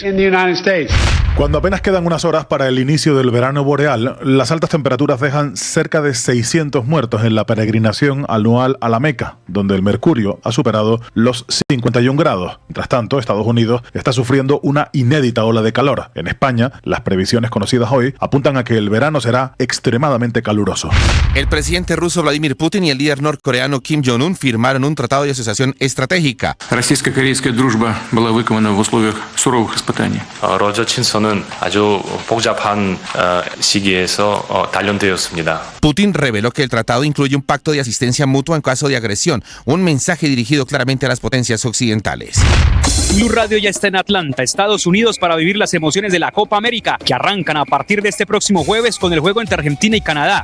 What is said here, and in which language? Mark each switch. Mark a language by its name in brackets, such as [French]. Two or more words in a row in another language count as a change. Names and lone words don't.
[Spanish] Cuando apenas quedan unas horas para el inicio del verano boreal, las altas temperaturas dejan cerca de 600 muertos en la peregrinación anual a la Meca, donde el mercurio ha superado los 51 grados. Mientras tanto, Estados Unidos está sufriendo una inédita ola de calor. En España, las previsiones conocidas hoy apuntan a que el verano será extremadamente caluroso. El presidente ruso Vladimir Putin y el líder norcoreano Kim Jong-un firmaron un tratado de asociación estratégica. [Russian] Российско-корейская дружба была выкована в условиях суровых испытаний. [Spanish] Putin reveló que el tratado incluye un pacto de asistencia mutua en caso de agresión, un mensaje dirigido claramente a las potencias occidentales. Blue Radio ya está en Atlanta, Estados Unidos, para vivir las emociones de la Copa América, que arrancan a partir de este próximo jueves con el juego entre Argentina y Canadá.